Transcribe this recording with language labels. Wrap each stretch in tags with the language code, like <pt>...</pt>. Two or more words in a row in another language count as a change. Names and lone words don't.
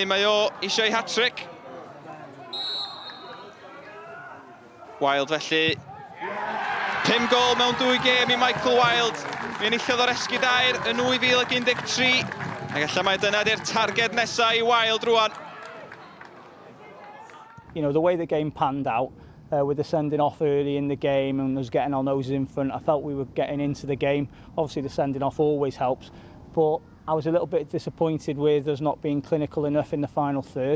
<cy>Mae o eisiau hat-trick. Wilde felly. 5 gol mewn 2 gêm i Michael Wilde. Mi enillodd o'r esgudair yn 2013. Ac alla mae dyna di'r targed nesaf i Wilde rwan.</cy> <en>You know, the way the game panned out, with the sending off early in the game and us getting our noses in front, I felt we were getting into the game. Obviously the sending off always helps, but I was a little bit disappointed with us not being clinical enough in the final third.</en>